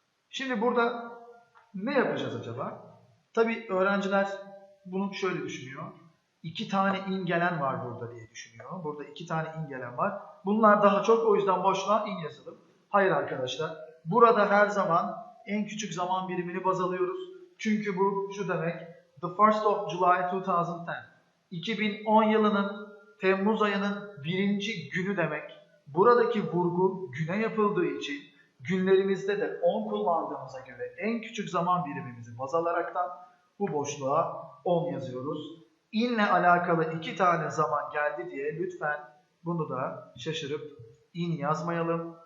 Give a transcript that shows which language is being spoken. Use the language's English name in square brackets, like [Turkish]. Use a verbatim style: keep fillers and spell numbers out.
[Turkish] Şimdi burada ne yapacağız acaba? Tabii öğrenciler bunu şöyle düşünüyor. İki tane in gelen var burada diye düşünüyor. Burada iki tane in gelen var. Bunlar daha çok, o yüzden boşluğa in yazalım. Hayır arkadaşlar. Burada her zaman en küçük zaman birimini baz alıyoruz. Çünkü bu şu demek. [English] The first of July [Turkish] iki bin on. iki bin on yılının Temmuz ayının birinci günü demek. Buradaki vurgu güne yapıldığı için günlerimizde de on kullandığımıza göre en küçük zaman birimimizi baz alaraktan bu boşluğa on yazıyoruz. İnle alakalı iki tane zaman geldi diye lütfen bunu da şaşırıp in yazmayalım.